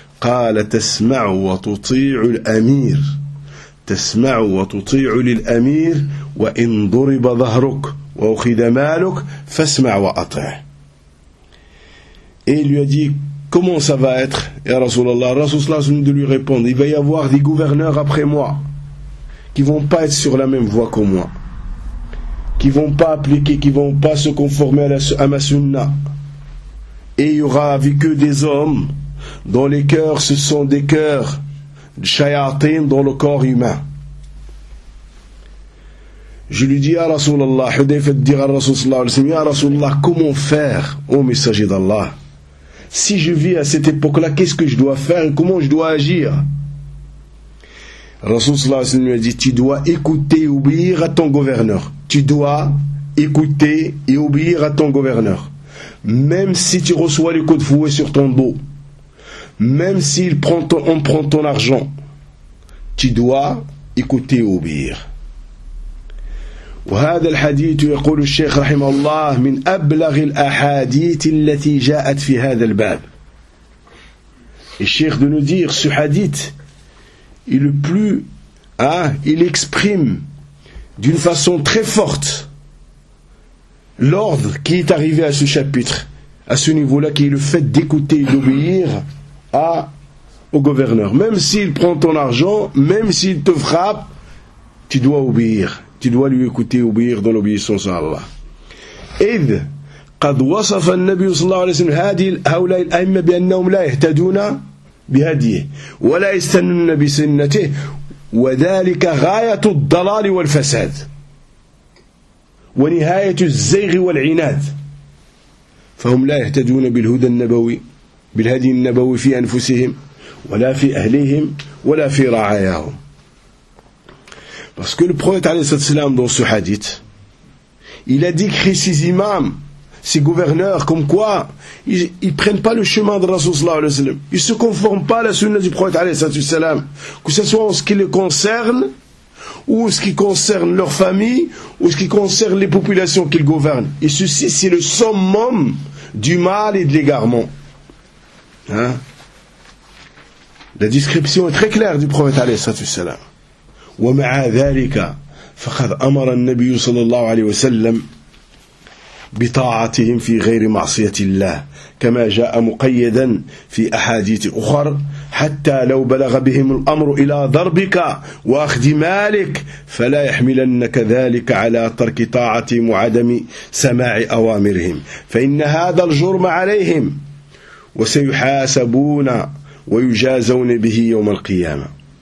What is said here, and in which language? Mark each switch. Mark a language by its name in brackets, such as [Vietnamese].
[Arabic] قال تسمع وتطيع الأمير، تسمع وتطيع للأمير وإن ضرب ظهرك وأخذ مالك فاسمع وأطع. [French] Et il lui a dit, comment ça va être, [Arabic] يا رسول الله? [French] رسول الله s'est venu de lui répondre, il va y avoir des gouverneurs après moi qui vont pas être sur la même voie que moi, qui vont pas appliquer, qui vont pas se conformer à ma sunna, et il y aura avec eux des hommes dont les cœurs ce sont des cœurs de shayatin dans le corps humain. Je lui dis, ya Rasulallah, Hudayfa dit à Rasulallah, ya Rasulallah, comment faire, ô messager d'Allah? si je vis à cette époque-là, qu'est-ce que je dois faire et comment je dois agir? Rasulullah sallallahu alayhi wa sallam a dit, tu dois écouter et obéir à ton gouverneur. Tu dois écouter et obéir à ton gouverneur. Même si tu reçois les coups de fouet sur ton dos, même s'il prend ton, on prend ton argent, tu dois écouter et obéir. [Arabic] وهذا الحديث يقول الشيخ رحمه الله من أبلغ الأحاديث التي جاءت في هذا الباب. [French] الشيخ de nous dire ce hadith est le plus il exprime d'une façon très forte l'ordre qui est arrivé à ce chapitre, à ce niveau-là, qui est le fait d'écouter et d'obéir au gouverneur. Même s'il prend ton argent, même s'il te frappe, tu dois obéir. Tu dois lui écouter, obéir dans l'obéissance à Allah. [Arabic] إذ قد وصف النبي صلى الله عليه وسلم هؤلاء الأئمة بأنهم لا يهتدون بهديه ولا يستنون بسنته وذلك غاية الضلال والفساد ونهاية الزيغ والعناد فهم لا يهتدون بالهدى النبوي بالهدي النبوي في أنفسهم ولا في أهليهم ولا في رعاياهم. [French] Parce que le prophète ﷺ dans ce hadith, il a décrit ses imams, ses gouverneurs, comme quoi ils ne prennent pas le chemin de Rasulullah ﷺ. Ils ne se conforment pas à la sunna du prophète ﷺ. Que ce soit en ce qui les concerne, ou ce qui concerne leur famille, ou ce qui concerne les populations qu'ils gouvernent. Et ceci, c'est le summum du mal et de l'égarement. Hein? La description est très claire du prophète ﷺ. [Arabic] ومع ذلك فقد أمر النبي صلى الله عليه وسلم بطاعتهم في غير معصية الله كما جاء مقيدا في أحاديث أخر حتى لو بلغ بهم الأمر إلى ضربك وأخذ مالك فلا يحملنك ذلك على ترك طاعتهم وعدم سماع أوامرهم فإن هذا الجرم عليهم وسيحاسبون ويجازون به يوم القيامة.